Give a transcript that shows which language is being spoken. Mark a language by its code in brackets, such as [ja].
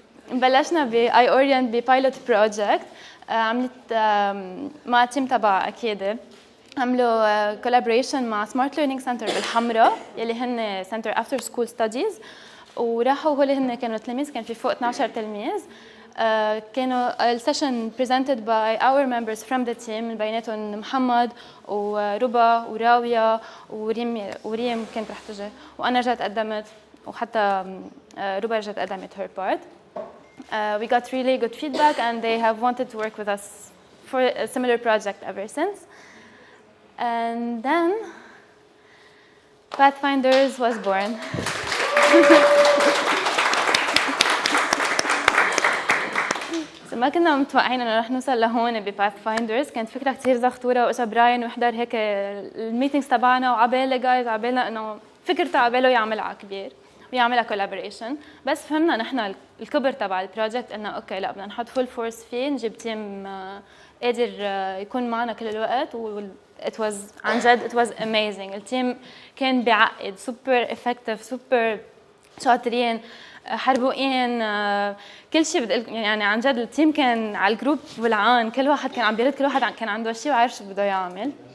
[ar] بلشنا iOrient ببايلوت بروجكت. عملت مع تيم تبع أكيد, عملوا collaboration مع Smart Learning Center بالحمراء, يلي هن Center After School Studies, وراحوا هول هن كانوا تلاميذ, كان في فوق 12 تلميذ. كانوا السيشن [en] presented by our members from the team, [ar] من بيناتهم محمد وربا وراوية وريم كانت رح تجي, وأنا رجعت قدمت, وحتى ربا رجعت قدمت [en] her part. We got really good feedback, and they have wanted to work with us for a similar project ever since. And then Pathfinders was born. [ar] ما كنا متوقعين انه رح نوصل لهون بباثفايندرز، كانت فكره كثير زغطوره، واجا براين وحضر هيك الميتينغز تبعنا، وعبالنا جايز عبالنا انه فكرته عباله يعملها كبير ويعملها كولابوريشن. بس فهمنا نحن الكبر تبع البروجكت، انه اوكي لا بدنا نحط فول فورس فيه، نجيب تيم قادر يكون معنا كل الوقت. [en] it was [ar] عن جد [en] it was amazing. [ar] التيم كان بيعقد، سوبر افكتيف، سوبر شاطرين، حربوقين، كل شيء يعني عن جد التيم كان على الجروب ولعان، كل واحد كان عم بيرد، كل واحد كان عنده شيء وعارف شو بده يعمل.